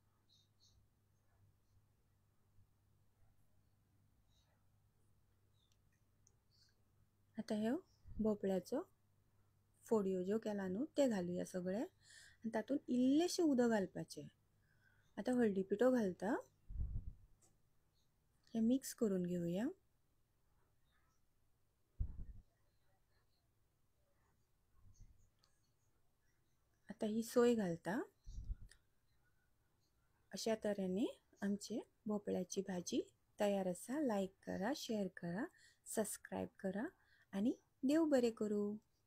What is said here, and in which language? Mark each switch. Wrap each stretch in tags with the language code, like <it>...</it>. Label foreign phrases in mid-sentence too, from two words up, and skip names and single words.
<kok>आता हे भोपळ्याचो फोडयो ज्यो केला न्हू ते घालूया सगळे आणि तातून इल्लेशे उदक घालपाचे. आता हळदी पिठो घालता, हे मिक्स करून घेऊया. आता ही सोय घालता.</kok> <mr>अशा तऱ्हेने आमची भोपळ्याची भाजी तयार असा. लाईक करा, शेअर करा, सबस्क्राईब करा आणि देव बरे करू.</mr>